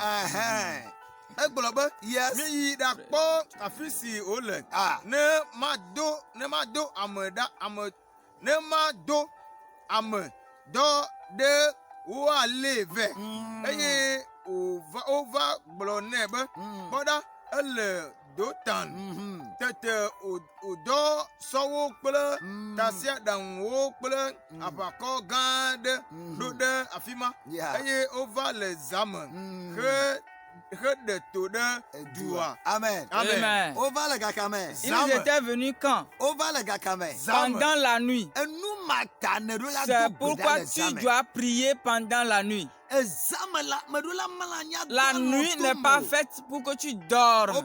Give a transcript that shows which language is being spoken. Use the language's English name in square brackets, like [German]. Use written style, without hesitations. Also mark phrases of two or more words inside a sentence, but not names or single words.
[Ewe] Egblɔ be miyi ɖakpɔ afi si wole ne mado ame dɔ ɖe woalé vɛ eye wova gblɔ nɛ be kpɔɖa ele Dotan. Tete wòdɔ sɔwo kple tasiaɖaŋuwo kple aʋakɔ gã aɖe ɖo ɖe afi ma eye wova le zame ɖe to ɖe dua. Amen. Amen. [French] Ils étaient venus quand? Pendant la nuit. C'est pourquoi tu dois prier pendant la nuit. La nuit n'est pas faite pour que tu dormes.